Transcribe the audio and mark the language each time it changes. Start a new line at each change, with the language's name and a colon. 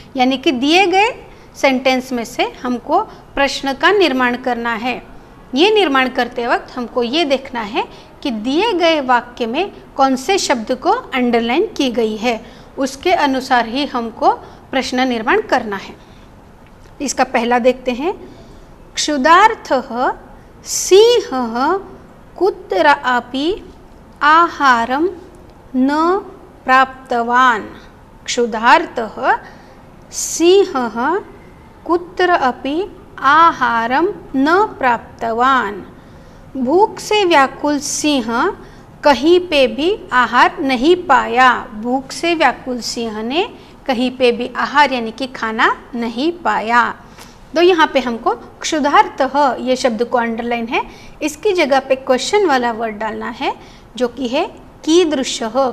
Hindi: यानी कि दिए गए सेंटेंस में से हमको प्रश्न का निर्माण करना है। ये निर्माण करते वक्त हमको ये देखना है कि दिए गए वाक्य में कौन से शब्द को अंडरलाइन की गई है, उसके अनुसार ही हमको प्रश्न निर्माण करना है। इसका पहला देखते हैं।
Sanskrit: क्षुधार्थः सिंहः कुत्रापि आहारं न प्राप्तवान्। क्षुधार्थः सिंहः कुत्रापि आहारं न प्राप्तवान्।
Hindi: भूख से व्याकुल सिंह कहीं पे भी आहार नहीं पाया। भूख से व्याकुल सिंह ने कहीं पे भी आहार यानी कि खाना नहीं पाया। तो यहाँ पे हमको क्षुधार्तः ये शब्द को अंडरलाइन है, इसकी जगह पे क्वेश्चन वाला वर्ड डालना है जो कि है कीदृशः।